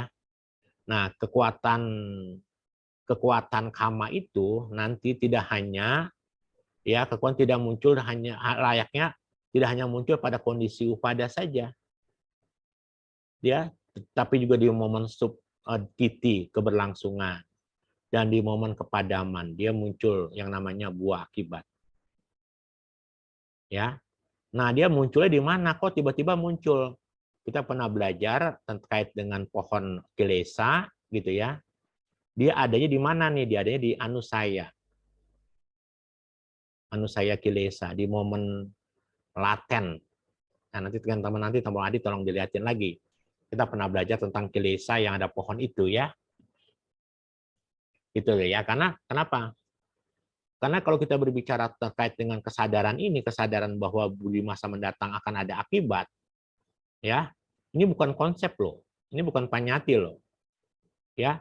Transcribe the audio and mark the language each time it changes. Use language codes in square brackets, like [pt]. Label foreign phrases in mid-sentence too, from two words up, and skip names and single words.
[id] Nah, kekuatan kama itu nanti tidak hanya ya, kekuatan tidak muncul hanya layaknya tidak hanya muncul pada kondisi upada saja, ya, tapi juga di momen titi keberlangsungan dan di momen kepadaman dia muncul yang namanya buah akibat. Ya, nah dia munculnya di mana? Kok tiba-tiba muncul? Kita pernah belajar terkait dengan pohon kilesa, gitu ya. Dia adanya di mana nih? Dia adanya di anusaya. Anusaya kilesa di momen laten. Nah, nanti teman-teman teman Adi tolong dilihatin lagi. Kita pernah belajar tentang kilesa yang ada pohon itu ya. Itu ya. Karena kenapa? Karena kalau kita berbicara terkait dengan kesadaran ini, kesadaran bahwa di masa mendatang akan ada akibat, ya, ini bukan konsep loh, ini bukan panyati loh, ya.